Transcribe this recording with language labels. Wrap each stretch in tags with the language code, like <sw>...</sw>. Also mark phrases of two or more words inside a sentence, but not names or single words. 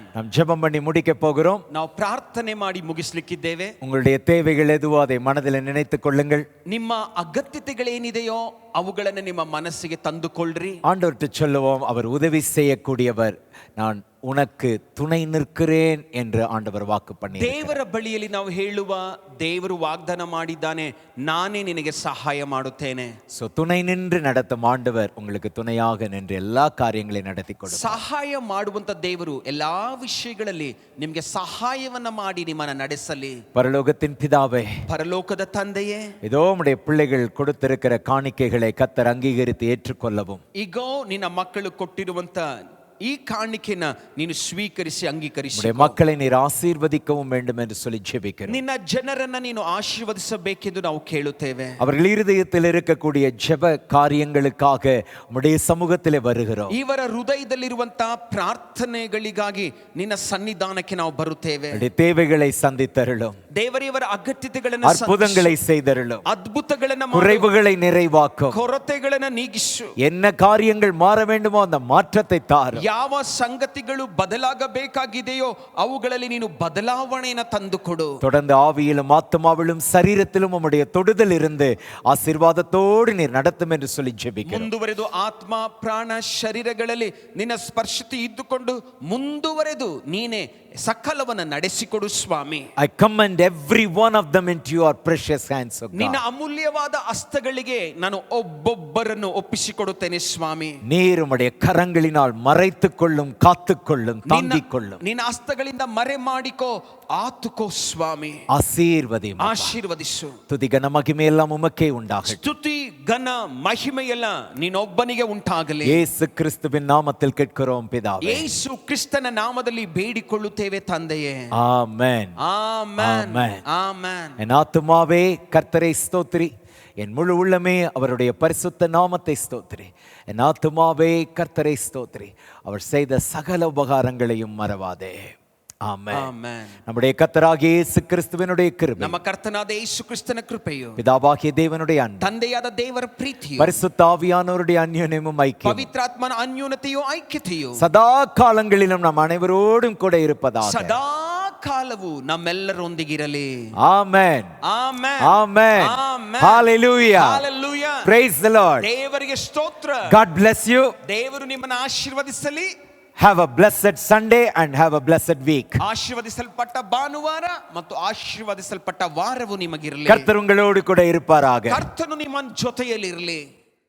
<ta>நாம் ஜெபம் பண்ணி முடிக்க போகிறோம்.</ta> <kn>ನಾವು ಪ್ರಾರ್ಥನೆ ಮಾಡಿ ಮುಗಿಸಲಿಕ್ಕಿದ್ದೇವೆ.</kn> <ta>உங்களுடைய தேவைகள் எதுவோ அதை மனதில் நினைத்துக் கொள்ளுங்கள்.</ta> <kn>ನಿಮ್ಮ ಅಗತ್ಯತೆಗಳೇನಿದೆಯೋ ಅವುಗಳನ್ನು ನಿಮ್ಮ ಮನಸ್ಸಿಗೆ ತಂದುಕೊಳ್ಳ್ರಿ.</kn> <ta>ஆண்டவர்கிட்ட சொல்லுவோம், அவர் உதவி செய்யக்கூடியவர், நான் உனக்கு துணை நிற்கிறேன் என்று ஆண்டவர் வாக்கு பண்ணி.</ta> <kn>ದೇವರ ಬಳಿಯಲ್ಲಿ ನಾವು ಹೇಳುವ, ದೇವರು ವಾಗ್ದಾನ ಮಾಡಿದ್ದಾನೆ, ನಾನೇ ನಿನಗೆ ಸಹಾಯ ಮಾಡುತ್ತೇನೆ.</kn> <ta>சோ துணை நின்று நடத்தும் ஆண்டவர் உங்களுக்கு துணையாக நின்று எல்லா காரியங்களையும் நடத்தி கொடுப்பார்.</ta> <kn>ಸಹಾಯ ಮಾಡುವಂತ ದೇವರು ಎಲ್ಲಾ ವಿಷಯಗಳಲ್ಲಿ ನಿಮಗೆ ಸಹಾಯವನ್ನ ಮಾಡಿ ನಿಮ್ಮನ್ನ ನಡೆಸಲಿ.</kn> <ta>பரலோகத்தின் பிதாவே,</ta> <kn>ಪರಲೋಕದ ತಂದೆಯೇ,</kn> <ta>இதோ உம்முடைய பிள்ளைகள் கொடுத்திருக்கிற காணிக்கைகளை கர்த்தர் அங்கீகரித்து ஏற்றுக்கொள்ளவும்.</ta> <kn>ಈಗೋ ನಿನ್ನ ಮಕ್ಕಳು ಕೊಟ್ಟಿರುವಂತ ಈ ಕಾಣಿಕೆನ ನೀನು ಸ್ವೀಕರಿಸಿ ಅಂಗೀಕರಿಸಿ</kn> <ta>உம்முடைய மக்களை நீர் ஆசீர்வதிக்கவும் வேண்டும் என்று சொல்லி ஜெபிக்கிறோம்.</ta> <kn>ನಿನ್ನ ಜನರನ್ನ ನೀನು ಆಶೀರ್ವದಿಸಬೇಕೆಂದು ನಾವು ಕೇಳುತ್ತೇವೆ.</kn> <ta>அவர்கள் இருதயத்தில் இருக்கக்கூடிய ஜெப காரியங்களுக்காக உம்முடைய சமூகத்திலே வருகிறோம்.</ta> <kn>ಇವರ ಹೃದಯದಲ್ಲಿರುವಂತಹ ಪ್ರಾರ್ಥನೆಗಳಿಗಾಗಿ ನಿನ್ನ ಸನ್ನಿಧಾನಕ್ಕೆ ನಾವು ಬರುತ್ತೇವೆ.</kn> <ta>தேவைகளை சந்தித்தருளும்.</ta> <kn>ದೇವರಿಯವರ ಅಗತ್ಯತೆಗಳನ್ನು</kn> <ta>அற்புதங்களை செய்தருளும்,</ta> <kn>ಅದ್ಭುತಗಳನ್ನ ಮಾಡು.</kn> <ta>குறைவுகளை நிறைவாக்கும்.</ta> <kn>ಕೊರತೆಗಳನ್ನ ನೀಗಿಸು.</kn> <ta>என்ன காரியங்கள் மாற வேண்டுமோ அந்த மாற்றத்தை தாரும்.</ta> <kn>ಯಾವ ಸಂಗತಿಗಳು ಬದಲಾಗಬೇಕಾಗಿದೆಯೋ ಅವುಗಳಲ್ಲಿ ನೀನು ಬದಲಾವಣೆಯನ್ನು ತಂದುಕೊಡು.</kn> <ta>தொடர்ந்து ஆவியிலும் ஆத்மாவிலும் சரீரத்திலும் உம்முடைய தொடுதல் இருந்து ஆசீர்வாதத்தோடு நீர் நடத்தும் என்று சொல்லி ஜெபிக்கிறோம்.</ta> <kn>ಮುಂದುವರೆದು ಆತ್ಮ ಪ್ರಾಣ ಶರೀರಗಳಲ್ಲಿ ನಿನ್ನ ಸ್ಪರ್ಶತೆ ಇದ್ದುಕೊಂಡು ಮುಂದುವರೆದು ನೀನೇ ಸಕಲವನ್ನ ನಡೆಸಿಕೊಡು ಸ್ವಾಮಿ.</kn> <en>I commend every one of them into your precious hands, O</en> <kn>ನಿನ್ನ</kn> <en>God.</en> <kn>ಅಮೂಲ್ಯವಾದ ಹಸ್ತಗಳಿಗೆ ನಾನು ಒಬ್ಬೊಬ್ಬರನ್ನು ಒಪ್ಪಿಸಿಕೊಡುತ್ತೇನೆ ಸ್ವಾಮಿ.</kn> <ta>நீர் உம்முடைய கரங்களினால் மறைத்துக் கொள்ளும், காத்துக்கொள்ளும், தாங்கிக் கொள்ளும்.</ta> <kn>ನಿನ್ನ ಹಸ್ತಗಳಿಂದ ಮರೆ ಮಾಡಿಕೋ, ಆತುಕೋ ಸ್ವಾಮಿ.</kn> <ta>ஆசீர்வதியும்.</ta> <kn>ಆಶೀರ್ವದಿಸು.</kn> <ta>துதி கன மகிமை எல்லாம் உமக்கே உண்டாகட்டும்.</ta> <kn>ಸ್ತುತಿ ಘನ ಮಹಿಮೆಯೆಲ್ಲ ನೀನೊಬ್ಬನಿಗೆ ಉಂಟಾಗಲಿ.</kn> <ta>இயேசு கிறிஸ்துவின் நாமத்தில் கேட்கிறோம் பிதாவே.</ta> <kn>ಯೇಸು ಕ್ರಿಸ್ತನ ನಾಮದಲ್ಲಿ ಬೇಡಿಕೊಳ್ಳುತ್ತೇವೆ ತಂದೆಯೇ.</kn> <ta>ஆமென்.</ta> <kn>ಆಮೆನ್.</kn> <ta>ஆமென்.</ta> <kn>ಆಮೆನ್.</kn> <ta>என் ஆத்துமாவே கர்த்தரை ஸ்தோத்திரி, என் முழு உள்ளமே அவருடைய பரிசுத்த நாமத்தை ஸ்தோத்திரி. என் ஆத்துமாவே கர்த்தரை ஸ்தோத்திரி, அவர் செய்த சகல உபகாரங்களையும் மறவாதே. ஆமென்.</ta> <kn>ಆಮೆನ್.</kn> <ta>நம்முடைய கர்த்தராகிய இயேசு கிறிஸ்துவினுடைய கிருபை,</ta> <kn>ನಮ್ಮ ಕರ್ತನಾದ ಯೇಸು ಕ್ರಿಸ್ತನ ಕೃಪೆಯು,</kn> <ta>பிதாவாகிய தேவனுடைய அன்பு,</ta> <kn>ತಂದೆಯಾದ ದೇವರ ಪ್ರೀತಿಯು,</kn> <ta>பரிசுத்த ஆவியானவருடைய அந்யோன்யமும் ஐக்கியம்</ta> <kn>ಪವಿತ್ರಾತ್ಮನ ಅನ್ಯೋನ್ಯತೆಯು ಐಕ್ಯತೆಯು</kn> <ta>சதா காலங்களிலும் நம் அனைவரோடும் கூட இருப்பதாக.</ta> <kn>ಸದಾ ಕಾಲವು ನಮ್ಮೆಲ್ಲರೊಂದಿಗಿರಲಿ.</kn> <ta>ஆமென்.</ta> <kn>ಆಮೆನ್.</kn> <en>Amen.</en> <kn>ಆಮೆನ್.</kn> <en>Hallelujah. Hallelujah. Praise the Lord.</en> <kn>ದೇವರಿಗೆ ಸ್ತೋತ್ರ.</kn> <en>God bless you.</en> <kn>ದೇವರು ನಿಮ್ಮನ್ನು ಆಶೀರ್ವದಿಸಲಿ.</kn> <en>Have a blessed Sunday and have a blessed week.</en> <kn>ಆಶೀರ್ವದಿಸಲ್ಪಟ್ಟ ಭಾನುವಾರ ಮತ್ತು ಆಶೀರ್ವದಿಸಲ್ಪಟ್ಟ ವಾರವು ನಿಮಗಿರಲಿ.</kn> <ta>கர்த்தர் உங்களோடு கூட இருப்பாராக.</ta> <kn>ಕರ್ತನು ನಿಮ್ಮ ಜೊತೆಯಲ್ಲಿರಲಿ.</kn>